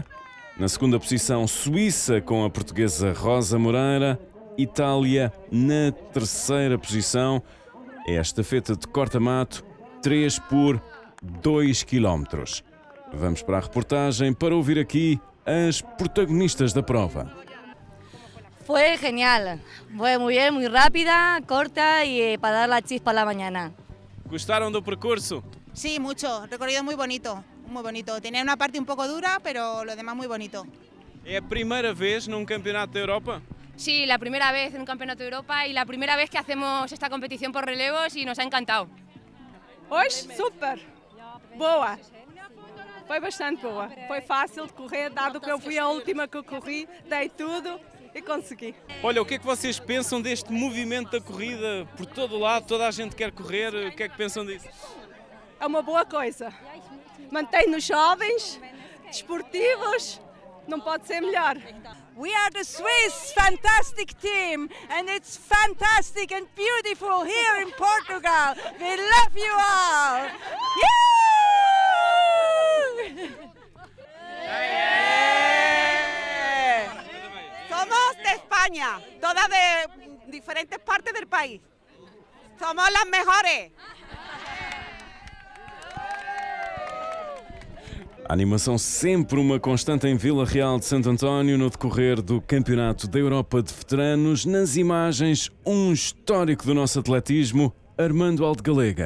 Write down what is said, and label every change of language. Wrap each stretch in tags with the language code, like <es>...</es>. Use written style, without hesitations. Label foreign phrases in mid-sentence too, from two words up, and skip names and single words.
<pt>Na segunda posição, Suíça com a portuguesa Rosa Moreira. Itália na terceira posição. É a estafeta de corta-mato, 3 por 2 km. Vamos para a reportagem para ouvir aqui as protagonistas da prova.</pt> <es>Fue genial, fue muy bien, muy rápida, corta y para dar la chispa a la mañana.</es> <pt>Gostaram do percurso?</pt> <es>Sí, mucho. El recorrido muy bonito, muy bonito. Tenía una parte un poco dura, pero lo demás muy bonito.</es> <pt>É a primeira vez num campeonato da Europa?</pt> <es>Sí, la primera vez en un campeonato de Europa y la primera vez que hacemos esta competición por relevos y nos ha encantado.</es> <pt>Hoje, super! Boa! Foi bastante boa. Foi fácil de correr, dado que eu fui a última que eu corri, dei tudo e consegui. Olha, o que é que vocês pensam deste movimento da corrida por todo o lado? Toda a gente quer correr, o que é que pensam disso? É uma boa coisa. Mantém-nos jovens, desportivos, não pode ser melhor.</pt> <en>We are the Swiss fantastic team and it's fantastic and beautiful here in Portugal. We love you all. Yeah!</en> <es>Somos de España, todas de diferentes partes del país. Somos las mejores.</es> <pt>A animação sempre uma constante em Vila Real de Santo António no decorrer do Campeonato da Europa de Veteranos. Nas imagens, um histórico do nosso atletismo, Armando Aldegalega.</pt>